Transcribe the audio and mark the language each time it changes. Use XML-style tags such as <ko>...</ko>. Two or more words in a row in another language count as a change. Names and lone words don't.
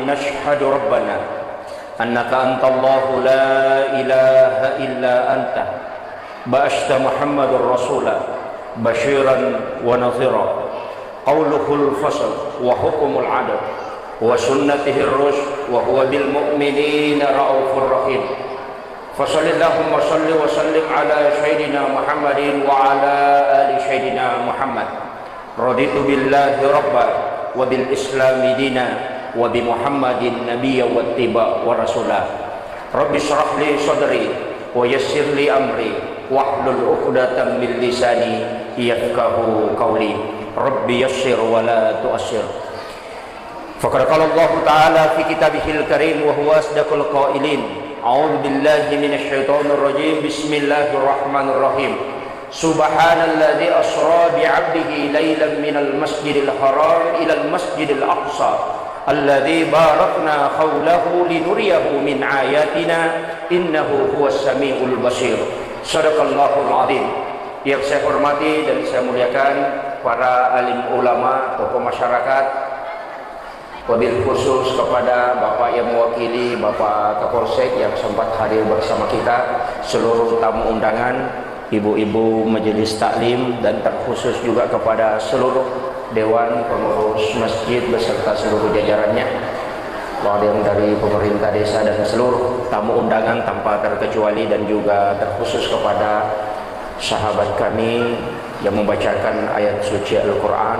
<ar>نشهد ربنا أنك أنت الله لا إله إلا أنت بعثت محمدا رسوله بشيرا ونذيرا قوله الفصل وحكمه العدل وسنته الرشد وهو بالمؤمنين رؤوف رحيم. فصل اللهم وسلم على سيدنا محمد وعلى آل سيدنا محمد. رضيت بالله ربا وبالإسلام دينا وبمحمد نبيا وطيبا ورسولا. رب اشرح لي صدري ويسر لي أمري واحلل عقدة من لساني يفقهوا قولي. رب يسر ولا تعسر. فقد قال الله تعالى في كتابه الكريم وهو أصدق القائلين. أعوذ بالله من الشيطان الرجيم. بسم الله الرحمن الرحيم. سبحان الذي أسرى بعبده ليلا من المسجد الحرام إلى المسجد الأقصى الذي باركنا حوله لنريه من آياتنا إنه هو السميع البصير. صدق الله العظيم.</ar> <id>Yang saya hormati dan saya muliakan para alim ulama, tokoh masyarakat,</id> <ar>وبالخصوص</ar> <id>kepada Bapak yang mewakili Bapak Kapolsek yang sempat hadir bersama kita, seluruh tamu undangan, ibu-ibu majelis taklim, dan terkhusus juga kepada seluruh dewan pengurus masjid beserta seluruh jajarannya, yang dari pemerintah desa dan seluruh tamu undangan tanpa terkecuali, dan juga terkhusus kepada sahabat kami yang membacakan ayat suci Al-Quran.</id>